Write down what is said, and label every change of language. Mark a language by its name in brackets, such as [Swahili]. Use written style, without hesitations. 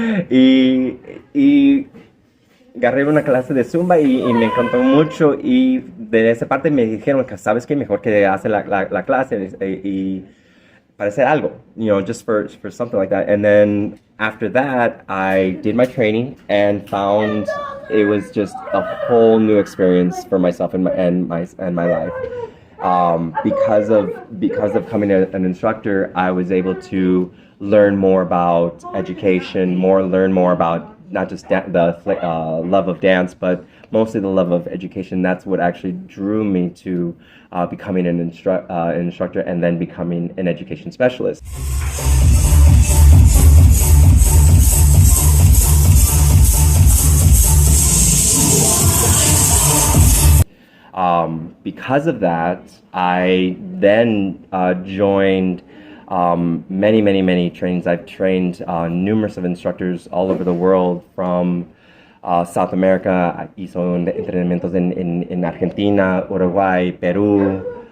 [Spanish] y agarré una clase de Zumba y me encantó mucho. Y de esa parte me dijeron que sabes que mejor que hace la clase y para hacer algo, [English] just for something like that. And then after that, I did my training and found it was just a whole new experience for myself and my life. Because of becoming an instructor, I was able to learn more about education, learn more about not just the love of dance, but mostly the love of education. That's what actually drew me to becoming an instructor and then becoming an education specialist. Because of that, I then joined many trainings. I've trained numerous of instructors all over the world from South America. [Spanish] Hizo entrenamientos en Argentina, Uruguay, Perú.